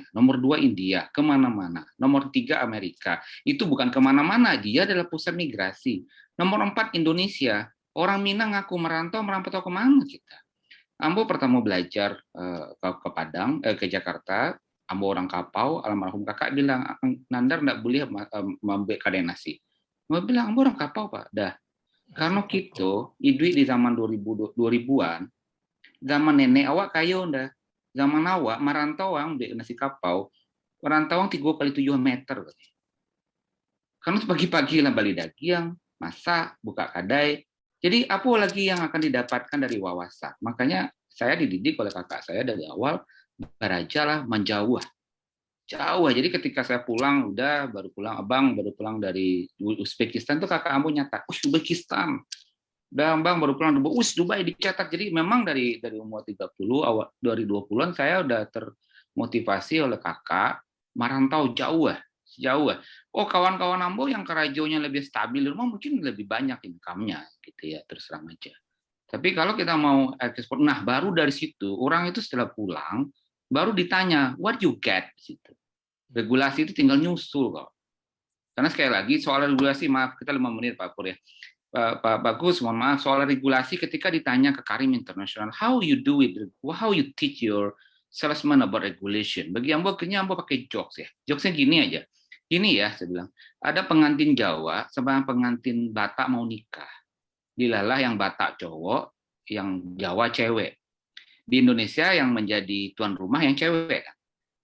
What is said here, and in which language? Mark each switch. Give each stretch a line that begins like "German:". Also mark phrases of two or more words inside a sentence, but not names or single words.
Indonesian: Nomor 2 India, kemana-mana. Nomor 3 Amerika, itu bukan kemana-mana, dia adalah pusat migrasi. Nomor 4 Indonesia, orang Minang ngaku merantau kemana kita. Ambo pertama belajar ke Padang, ke Jakarta, Ambo orang Kapau, almarhum kakak bilang, Nandar nggak boleh mambe kadenasi. Ambo bilang, Ambo orang Kapau Pak, dah. Karena gitu, duit di zaman 2000-an, zaman nenek
Minangkabau: awak kayo ndah.
Indonesian: Zaman awak merantau di nasi kapau, merantau 3 kali 7 meter.
Minangkabau: Karena pagi-pagi lah bali dagiang, masak, buka kadai.
Indonesian: Jadi apa lagi yang akan didapatkan dari wawasan? Makanya saya dididik oleh kakak saya dari awal, berajalah menjauh. Jauh. Jadi ketika saya pulang, baru pulang dari Uzbekistan, tuh kakak Ambo nyatat, Uzbekistan. Dan Bang baru pulang Dubai dicetak. Jadi memang dari umur 30 awal dari 20-an saya udah termotivasi oleh kakak merantau jauh. Oh kawan-kawan Ambo yang kerajonya lebih stabil di rumah mungkin lebih banyak income-nya gitu ya, terus terang aja. Tapi kalau kita mau ekspor, nah baru dari situ orang itu setelah pulang baru ditanya
English: what you get
Indonesian: gitu. Regulasi itu tinggal nyusul kok. Karena sekali lagi soal regulasi, maaf kita 5 menit Pak Pur ya. Pak Bagus, mohon maaf, soal regulasi ketika ditanya ke Karim International,
English: how you do it, how you teach your salesman about regulation.
Indonesian: Bagi Ambo, akhirnya Ambo pakai jokes ya. Jokesnya gini aja. Gini ya, saya bilang, ada pengantin Jawa sama pengantin Batak mau nikah. Dilalah yang Batak cowok, yang Jawa cewek. Di Indonesia yang menjadi tuan rumah yang cewek kan.